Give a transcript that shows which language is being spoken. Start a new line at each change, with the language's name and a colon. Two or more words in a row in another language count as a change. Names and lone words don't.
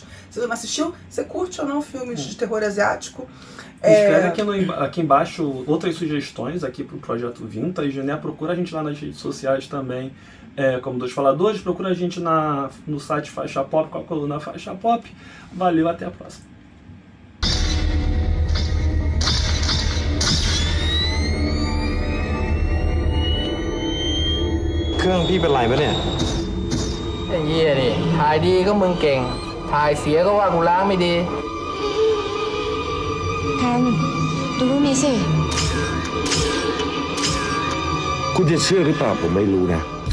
Portuguese: Se você não assistiu, você curte ou não filmes de terror asiático? Escreve aqui embaixo outras sugestões aqui pro Projeto Vintage, né? Procura a gente lá nas redes sociais também, como Dois Faladores. Procura a gente no site Faixa Pop, com a coluna Faixa Pop. Valeu, até a próxima.
Thai: Cái เหี้ยนี่ถ่ายดีก็มึงเก่งถ่ายเสียก็ว่ากูล้างไม่ดี แทนดูรูปนี้สิคุณจะเชื่อหรือเปล่าผมไม่รู้นะ